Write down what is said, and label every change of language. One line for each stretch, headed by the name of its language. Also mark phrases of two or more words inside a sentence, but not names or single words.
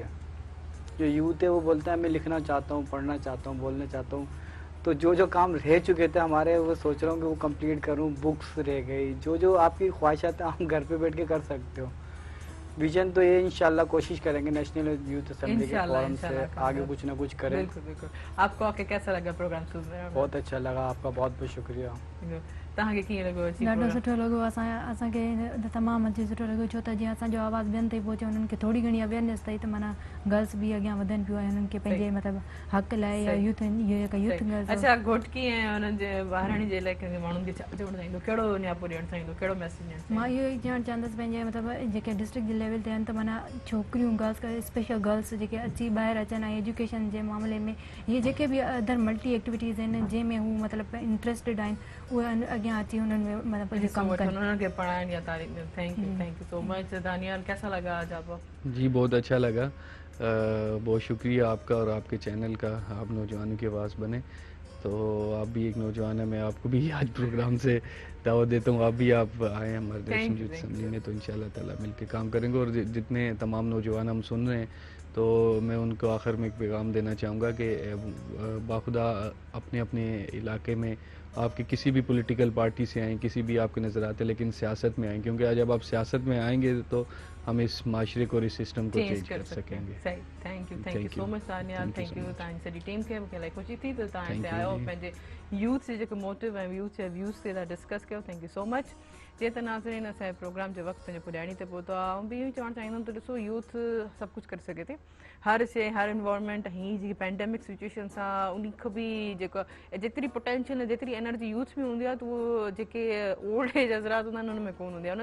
Urdu: جو یوتھ ہے وہ بولتا ہے میں لکھنا چاہتا ہوں، پڑھنا چاہتا ہوں، بولنا چاہتا ہوں، تو جو کام رہ چکے تھے ہمارے وہ سوچ رہا ہوں کہ وہ کمپلیٹ کروں. بکس رہ گئی، جو آپ کی خواہشات ہے ہم گھر پے بیٹھ کے کر سکتے ہو. وژن تو یہ ان شاء اللہ کوشش کریں گے نیشنل یوتھ اسمبلی کے فورم سے آگے کچھ نہ کچھ کریں. بالکل بالکل. آپ کو آ کے کیسا لگا پروگرام? بہت اچھا لگا، آپ کا بہت بہت شکریہ.
Sindhi: तव्हांखे कीअं लॻो? ॾाढो सुठो लॻो, असांखे तमामु अची सुठो लॻो, छो त जीअं असांजो आवाज़ ॿियनि ताईं पहुचे, उन्हनि खे थोरी घणी अवेयरनेस अथई त माना गर्ल्स बि अॻियां वधनि पियूं ऐं उन्हनि खे पंहिंजे मतिलबु हक़ लाइ या
English: youth girls.
Sindhi: अच्छा, घोटकी ऐं उन्हनि जे ॿाहिराणी जे लाइ माण्हुनि खे छा चवणु चाहींदो, कहिड़ो न्यापो ॾियणु चाहींदो, कहिड़ो मैसेज ॾियणु चाहींदो? मां इहो ई चवणु चाहींदसि पंहिंजे मतिलबु जेके डिस्ट्रिक्ट जे लेवल ते आहिनि त माना छोकिरियूं
English: girls special girls
Sindhi: जेके अची ॿाहिरि अचनि ऐं एजुकेशन जे मामले में इहे जेके बि
English: other multi activities
Sindhi: आहिनि जंहिंमें हू मतिलबु इंट्रस्टेड आहिनि उहे अॻियां अची हुननि में मतलब कम करें,
Urdu: انہوں نے کے پڑھائیں یا تعریف.
English: Thank you so much.
Urdu: دانیال، کیسا لگا آج آپ کو? جی بہت اچھا لگا، بہت شکریہ آپ کا اور آپ کے چینل کا، آپ نوجوانوں کی آواز بنے. تو آپ بھی ایک نوجوان ہے، میں آپ کو بھی آج پروگرام سے دعوت دیتا ہوں، آپ آئے ہمارے نیشنل یوتھ اسمبلی میں، تو ان شاء اللہ تعالیٰ مل کر کام کریں گے. اور جتنے تمام نوجوان ہم سن رہے ہیں تو میں ان کو آخر میں ایک پیغام دینا چاہوں گا کہ باخدا اپنے اپنے علاقے میں آپ کی کسی بھی
English: political party
Urdu: سے آئیں، کسی بھی آپ کے نظر آتے، لیکن سیاست میں آئیں، کیونکہ جب آپ سیاست میں آئیں گے تو ہم اس معاشرے کو اور اس سسٹم کو چینج کر سکیں گے. सही।
English: Thank you so much Daniyal, thank you.
Sindhi: तव्हांजी सॼी टीम खे मूंखे इलाही ख़ुशी थी त तव्हां हिते आयो, पंहिंजे यूथ जे जेको मोटिव ऐं यूथ जे व्यूज़ ते तव्हां डिस्कस कयो।
English: Thank you so much.
Sindhi: जीअं त नाज़रीन असांजे प्रोग्राम जो वक़्तु पंहिंजो पुॼाणी ते पहुतो आहे, ऐं बि इहो ई चवणु चाहींदमि त ॾिसो यूथ सभु कुझु करे सघे थी, हर शइ, हर इन्वायरमेंट। हीअ जेकी
English: pandemic situation
Sindhi: सां उन खां बि जेको जेतिरी पोटेंशियल जेतिरी एनर्जी यूथ में हूंदी आहे त उहो जेके
English: old age
Sindhi: हज़रात हूंदा आहिनि उन में कोन हूंदी आहे।